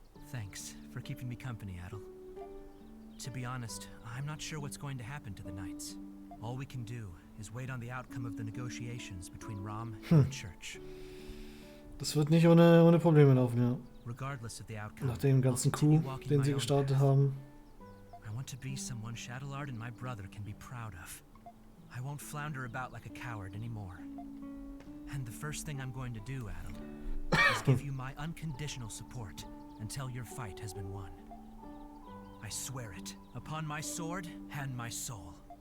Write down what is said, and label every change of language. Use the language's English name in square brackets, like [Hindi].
[English] Thanks for keeping me company, Adol. To be honest, I'm not sure what's going to happen to the Knights. All we can do is wait on the outcome of the negotiations between Rom and the Church. [German] Das wird nicht ohne Probleme laufen, ja. [English] Regardless of the outcome, [German] Nach dem ganzen Coup, den sie gestartet haben. [English] I want to be someone Shadowlord and my brother can be proud of. I won't flounder about like a coward anymore. And the first thing I'm going to do, Adol, is give you my unconditional support until your fight has been won. I swear it, upon my sword and my soul.